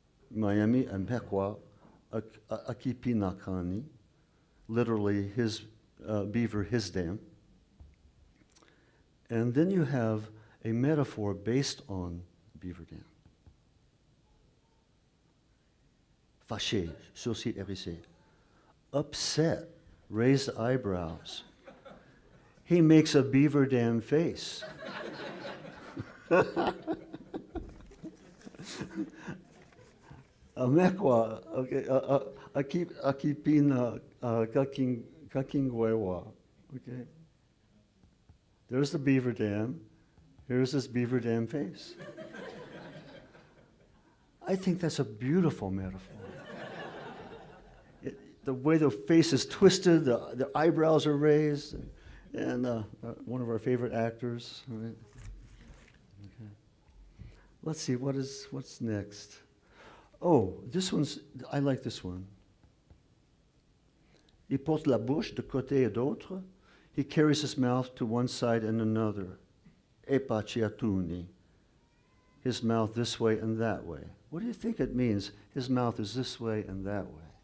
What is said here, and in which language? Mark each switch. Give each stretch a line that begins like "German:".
English: Miami and
Miami: Pekwa, Akipi Nakani,
English: literally his beaver, his dam. And then you have a metaphor based on beaver dam.
French: Fâché, sourcils hérissés.
English: Upset, raised eyebrows. He makes a beaver dam face.
Miami: Mekwa, okay, akipina kakingwewa, okay.
English: There's the beaver dam. Here's this beaver dam face. I think that's a beautiful metaphor. The way the face is twisted, the eyebrows are raised, and one of our favorite actors. Right? Okay. Let's see, what's next? Oh, I like this one.
French: Il porte la bouche de côté et d'autre.
English: He carries his mouth to one side and another. Epachiatuni. His mouth this way and that way. What do you think it means? His mouth is this way and that way.